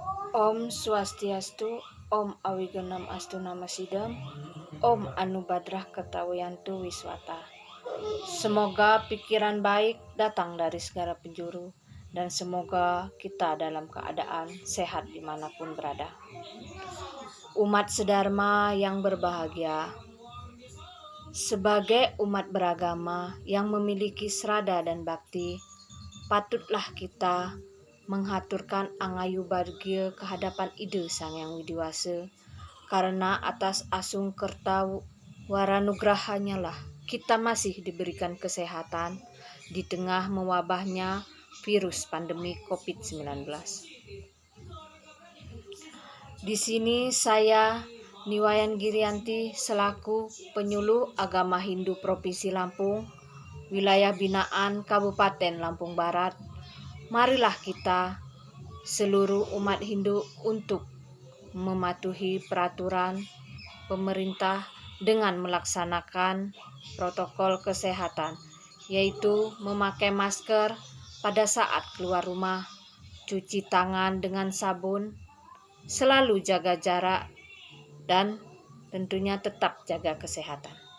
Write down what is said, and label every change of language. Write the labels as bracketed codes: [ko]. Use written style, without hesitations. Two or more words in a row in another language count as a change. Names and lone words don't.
[sa] Om Swastiastu, Om Awigenam Astu Namasidam, Om Anubadrah Ketawiyantu Wiswata. [id] Semoga pikiran baik datang dari segala penjuru, dan semoga kita dalam keadaan sehat dimanapun berada. Umat sedharma yang berbahagia, sebagai umat beragama yang memiliki srada dan bakti, patutlah kita menghaturkan [ban] angayu bargia [id] kehadapan ide Sang Yang Widiwasa, karena atas [ban] asung kerta waranugrahanya [id] lah kita masih diberikan kesehatan di tengah mewabahnya virus pandemi COVID-19. Di sini saya Niwayan Girianti selaku penyuluh agama Hindu Provinsi Lampung, wilayah binaan Kabupaten Lampung Barat. Marilah kita seluruh umat Hindu untuk mematuhi peraturan pemerintah dengan melaksanakan protokol kesehatan, yaitu memakai masker pada saat keluar rumah, cuci tangan dengan sabun, selalu jaga jarak, dan tentunya tetap jaga kesehatan.